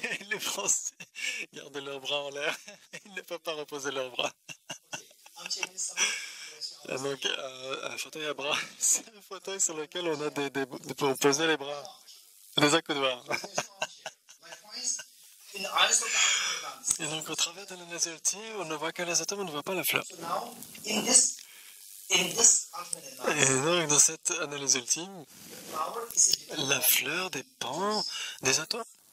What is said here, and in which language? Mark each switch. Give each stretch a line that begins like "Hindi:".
French: Les Français gardent leurs bras en l'air, ils ne peuvent pas reposer leurs bras.
English: I'm changing something.
French: Donc, un fauteuil à bras, c'est un fauteuil sur lequel on a pour poser les bras, des accoudoirs.
English: My point is, in the eyes of the atoms,
French: Et donc, au travers de l'analyse ultime, on ne voit que les atomes, on ne voit pas la fleur.
English: so now in this ultimate analysis,
French: Et donc, dans cette analyse ultime,
English: the flower is a
French: la fleur dépend des atomes.